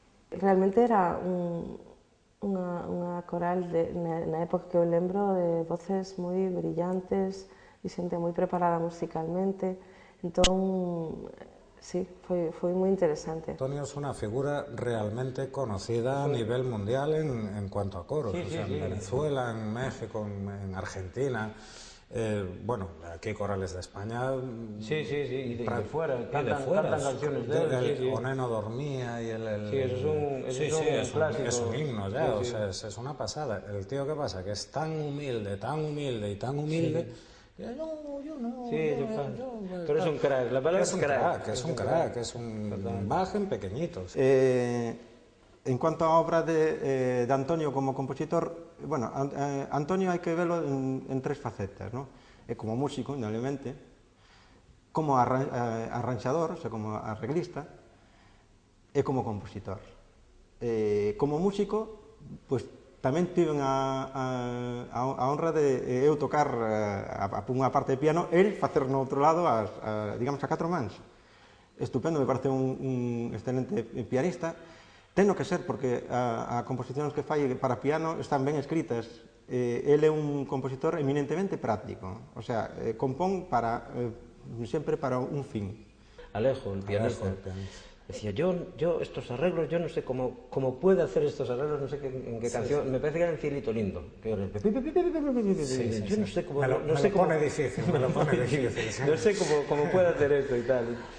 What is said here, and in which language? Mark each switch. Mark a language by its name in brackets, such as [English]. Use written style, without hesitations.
[Galician] Realmente era unha coral na época que eu lembro de voces moi brillantes e xente moi preparada musicalmente, entón, sí, foi moi interesante. [Spanish] Antonio es una figura realmente conocida a nivel mundial en cuanto a coros, o sea, en Venezuela, en México, en Argentina, bueno, aquí corales de España... Sí, y de fuera, cantan canciones de él. O Neno dormía y el... Sí, es un clásico. Es un himno ya, o sea, es una pasada. El tío, ¿qué pasa? Que es tan humilde y tan humilde... Yo no. Pero es un crack, la palabra es un crack, es un Bach en pequeñitos. En cuanto a obra de Antonio como compositor, bueno, Antonio hay que verlo en tres facetas, ¿no? [Galician] Como músico, indudablemente, como arranxador, o sea, como arreglista, e como compositor. Como músico, pues tamén tiven a a honra de eu tocar unha parte de piano, el facer no outro lado, digamos, a 4 mans. Estupendo, me parece un excelente pianista. Teno que ser, porque as composicións que fai para piano están ben escritas. Ele é un compositor eminentemente práctico, o sea, compón sempre para un fin. [Spanish] Alejo, el pianista. Decía, yo estos arreglos, yo no sé cómo puede hacer estos arreglos, no sé en qué canción, me parece que era en Cielito Lindo. Yo no sé cómo... Me lo pone difícil. No sé cómo puede hacer esto y tal.